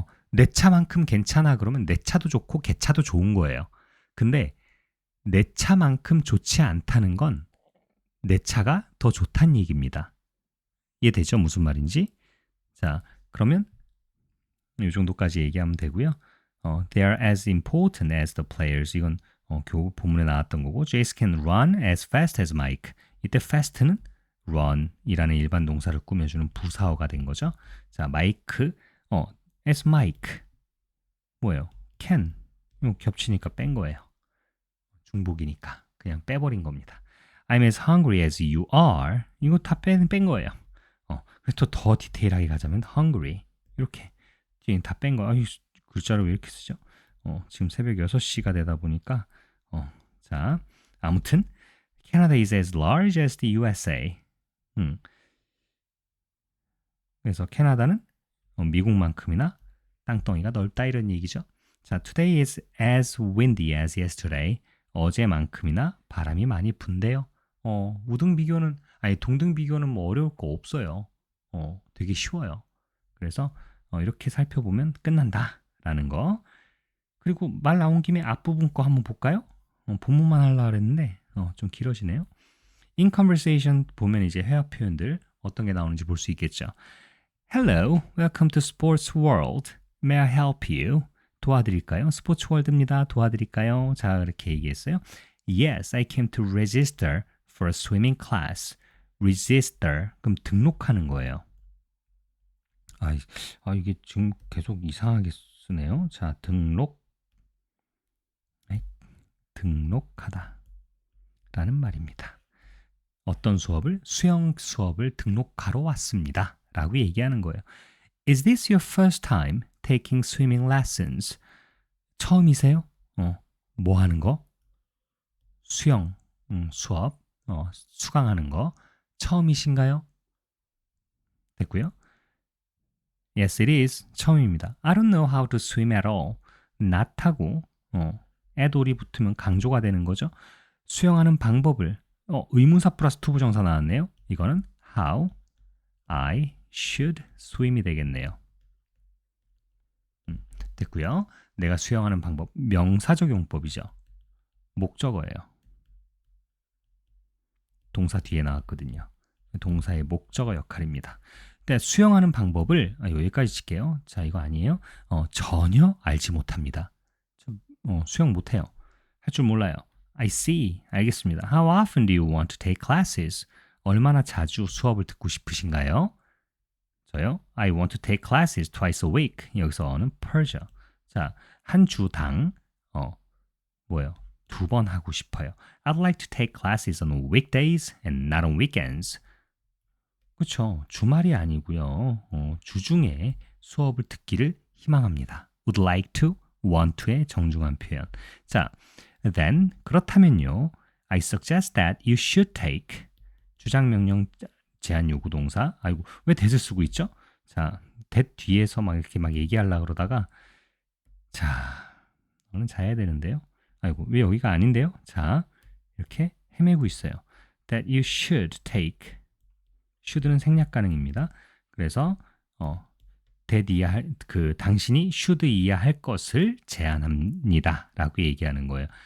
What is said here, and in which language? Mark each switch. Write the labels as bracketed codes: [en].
[ko] 내 차만큼 괜찮아 그러면 내 차도 좋고 걔 차도 좋은 거예요. 근데 내 차만큼 좋지 않다는 건 내 차가 더 좋다는 얘기입니다. 이해되죠? 무슨 말인지? 자, 그러면 이 정도까지 얘기하면 되고요. [en] They are as important as the players. [ko] 이건 교우 본문에 나왔던 거고 [en] Jace can run as fast as Mike. [ko] 이때 fast는 run이라는 일반 동사를 꾸며주는 부사어가 된 거죠. 자, Mike, as Mike 뭐예요? can 이거 겹치니까 뺀 거예요. 중복이니까 그냥 빼버린 겁니다. [en] I'm as hungry as you are. [ko] 이거 다 뺀 거예요. 그래서 더 디테일하게 가자면 hungry 이렇게 뒤에 다 뺀 거. 글자를 왜 이렇게 쓰죠? 지금 새벽 6시가 되다 보니까 [en] 자, 아무튼 Canada is as large as the USA. [ko] 그래서 캐나다는 미국만큼이나 땅덩이가 넓다 이런 얘기죠. [en] 자, today is as windy as yesterday. [ko] 어제만큼이나 바람이 많이 분대요. 우등 비교는 동등 비교는 뭐 어려울 거 없어요. 되게 쉬워요. 그래서 이렇게 살펴보면 끝난다라는 거. 그리고 말 나온 김에 앞부분 거 한번 볼까요? 본문만 하려고 그랬는데 좀 길어지네요. In conversation 보면 이제 회화 표현들 어떤 게 나오는지 볼 수 있겠죠. [en] Hello, welcome to Sports World. May I help you? [ko] 도와드릴까요? 스포츠 월드입니다. 도와드릴까요? 자, 이렇게 얘기했어요. [en] Yes, I came to register for a swimming class. [ko] Register, 그럼 등록하는 거예요. 이게 지금 계속 이상하게 쓰네요. 자, 등록하다 라는 말입니다. 어떤 수업을? 수영 수업을 등록하러 왔습니다. 라고 얘기하는 거예요. [en] Is this your first time taking swimming lessons? [ko] 처음이세요? 뭐 하는 거? 수영 수업 수강하는 거 처음이신가요? 됐고요. [en] Yes, it is. [ko] 처음입니다. [en] I don't know how to swim at all. [ko] not하고 at all이 붙으면 강조가 되는 거죠. 수영하는 방법을 의문사 플러스 투부정사 나왔네요. 이거는 [en] how I should swim이 되겠네요. [ko] 됐고요. 내가 수영하는 방법, 명사적 용법이죠. 목적어예요. 동사 뒤에 나왔거든요. 동사의 목적어 역할입니다. 근데 수영하는 방법을 여기까지 칠게요. 자, 이거 아니에요. 전혀 알지 못합니다. 수영 못해요. 할 줄 몰라요. [en] I see. [ko] 알겠습니다. [en] How often do you want to take classes? [ko] 얼마나 자주 수업을 듣고 싶으신가요? 저요? [en] I want to take classes twice a week. [ko] 여기서는 per죠. 자, 한 주당 뭐예요? 2번 하고 싶어요. [en] I'd like to take classes on weekdays and not on weekends. [ko] 그렇죠. 주말이 아니고요. 주중에 수업을 듣기를 희망합니다. Would like to, want to의 정중한 표현. 자, then 그렇다면요. [en] I suggest that you should take [ko] 주장 명령 제한 요구 동사. 아이고, 왜 that을 쓰고 있죠? 자, that 뒤에서 막 이렇게 막 얘기하려고 그러다가 자, 오늘 자야 되는데요. 아이고, 왜 여기가 아닌데요? 자, 이렇게 헤매고 있어요. [en] That you should take. [ko] should는 생략 가능입니다. 그래서 that 이야 할, 당신이 should 이야 할 것을 제안합니다. 라고 얘기하는 거예요.